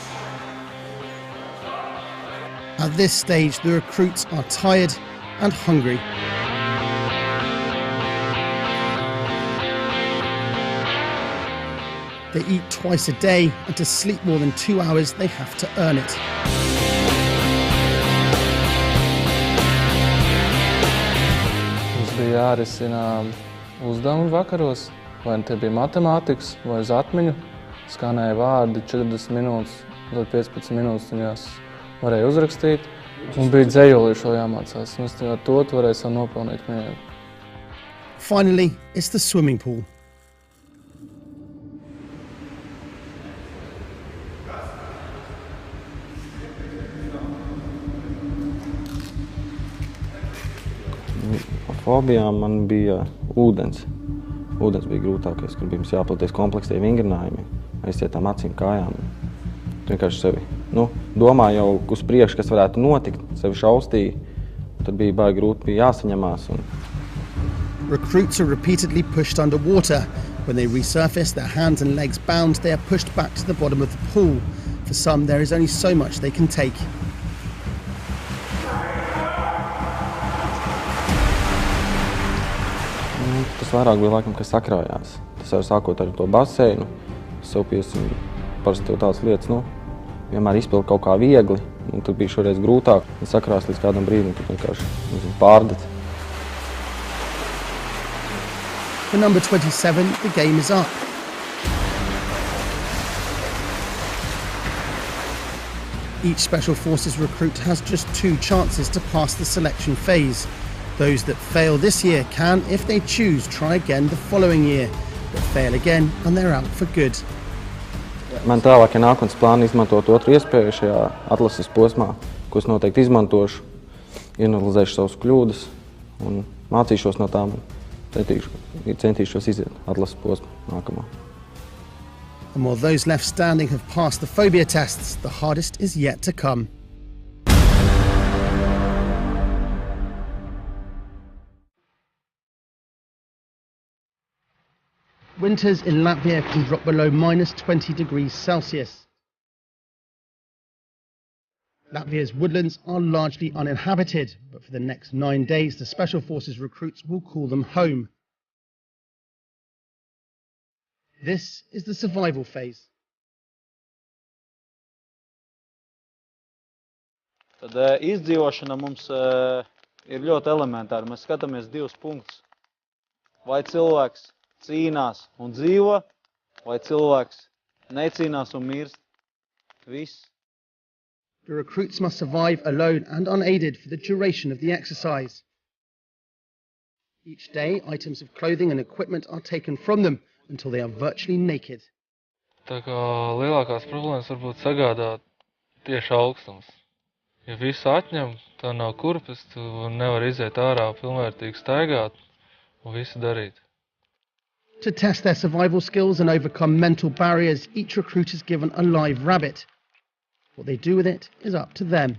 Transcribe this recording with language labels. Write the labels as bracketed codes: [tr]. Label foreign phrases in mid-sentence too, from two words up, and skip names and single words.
[en] At this stage, the recruits are tired and hungry. They eat twice a day, and to sleep more than 2 hours, they have to earn it. [lv] Mums bija jārisina uzdevumi vakaros, vai tie bija matemātikas, vai uz atmiņu. Skanēja vārdi 40 minūtes, tad 15 minūtes viņās varēja uzrakstīt. Un bija dzejolīši vēl jāmācās. Un es ar to varēju savu nopelnīt mieru. [en] Finally, it's the swimming pool. [lv] Fobijām man bija ūdens. Ūdens bija grūtākais, kur bija mums jāpildies komplekstie vingrinājumi. Aiziet tām acīm kājām. Vienkārši sevi domā jau uz priekšu, kas varētu notikt. Sevi šaustīja. Tad bija baigi grūti, bija jāsaņemās. [en] Recruits are repeatedly pushed underwater. When they resurface, their hands and legs bound, they are pushed back to the bottom of the pool. For some, there is only so much they can take. [lv] Tas vairāk bija laikam, kas sakrājās. Tas jau sākot ar to baseinu. Sev piesim parasti jau tādas lietas, vienmēr izpildu kaut kā viegli. Un tad bija šoreiz grūtāk. Tas sakrās līdz kādam brīdim, tad vienkārši pārdet. [en] For number 27, the game is up. Each Special Forces recruit has just 2 chances to pass the selection phase. Those that fail this year can, if they choose, try again the following year, but fail again and they're out for good. [lv] Man tālāk ir nākotnes plāni izmantot otru iespēju šajā atlases posmā, ko es noteikti izmantošu, ianalizēšu savus kļūdas un mācīšos no tām un centīšos iziet atlases posmu nākamā. [en] And while those left standing have passed the phobia tests, the hardest is yet to come. Winters in Latvia can drop below -20 degrees Celsius. Latvia's woodlands are largely uninhabited, but for the next 9 days, the Special Forces recruits will call them home. This is the survival phase. [lv] Tad izdzīvošana mums ir ļoti elementāra. Mēs skatāmies divus punktus. Vai cilvēks cīnās un dzīvo, vai cilvēks necīnās un mirst. Viss. [en] The recruits must survive alone and unaided for the duration of the exercise. Each day, items of clothing and equipment are taken from them until they are virtually naked. [lv] Tā kā lielākās problēmas varbūt sagādāt tieši augstums. Ja visu atņem, tā nav kurpes, tu nevar iziet ārā pilnvērtīgi staigāt un visu darīt. [en] To test their survival skills and overcome mental barriers, each recruit is given a live rabbit. What they do with it is up to them.